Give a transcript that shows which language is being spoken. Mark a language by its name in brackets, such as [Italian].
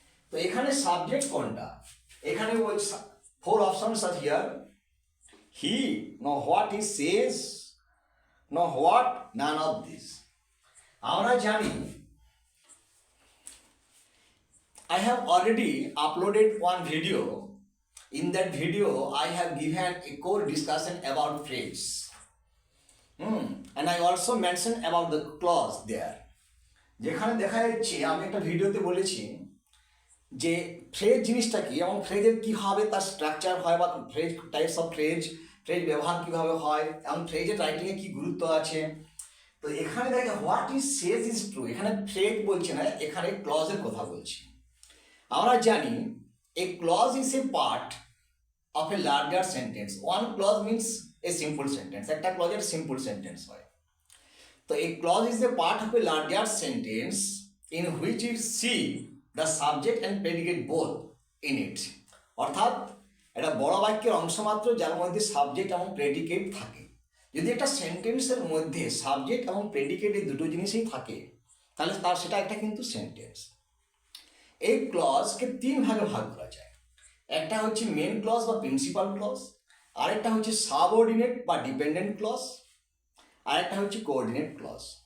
[Bangla] তো এখানে সাবজেক্ট কোনটা, এখানে বলছে [English] Four options are here, he, know what he says, know what, none of this. [Bangla] আমরা জানি, [English] I have already uploaded one video. In that video, I have given a core discussion about phrase. And I also mentioned about the clause there. [Bangla] যেখানে দেখা যাচ্ছে, আমি একটা ভিডিওতে বলেছি যে ফ্রেজ জিনিসটা কি এবং ফ্রেজের কীভাবে তার স্ট্রাকচার হয়, বা ফ্রেজ টাইপস অফ ফ্রেজ ব্যবহার কীভাবে হয়, এবং ফ্রেজের রাইটিংয়ে কী গুরুত্ব আছে। তো এখানে দেখে [English] what is says is true, [Bangla] এখানে ফ্রেজ বলছে না, এখানে ক্লজের কথা বলছি। আমরা জানি [English] a clause is a part of a larger sentence. One clause means a simple sentence. [Bangla] একটা ক্লজের সিম্পল সেন্টেন্স হয়। [English] তো a clause is a part of a larger sentence in which you see the subject and predicate both in it. [Bangla] অর্থাৎ এটা বড় বাক্যের অংশ মাত্র যার মধ্যে সাবজেক্ট এবং প্রেডিকেট থাকে। যদি একটা সেন্টেন্সের মধ্যে সাবজেক্ট এবং প্রেডিকেট এই দুটো জিনিসই থাকে, তাহলে সেটা একটা কিন্তু সেন্টেন্স। এই ক্লজকে তিন ভাগে ভাগ করা যায়। একটা হচ্ছে মেন ক্লজ বা প্রিন্সিপাল ক্লজ, আরেকটা হচ্ছে সাবঅর্ডিনেট বা ডিপেন্ডেন্ট ক্লজ, আরেকটা হচ্ছে কোঅর্ডিনেট ক্লজ।